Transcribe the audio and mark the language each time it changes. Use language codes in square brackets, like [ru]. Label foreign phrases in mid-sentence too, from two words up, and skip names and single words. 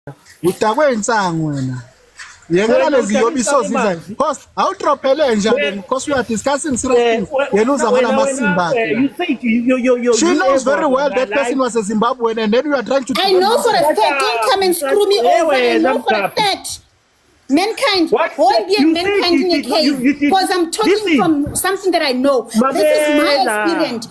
[nd] Udakwe insangu wena. Yekela lezi yobiso ziza. [en] Host, [nd] awutrophele njalo [en] because we are discussing serious things. [nd] Yena uzabona amasimba akhe. [en] You think you She knows very well that person was a Zimbabwean and then you are trying to I know for a fact, don't come and screw me over. I know for a fact. Mankind won't be a mankind in a case because I'm talking from something that I know. This is my experience.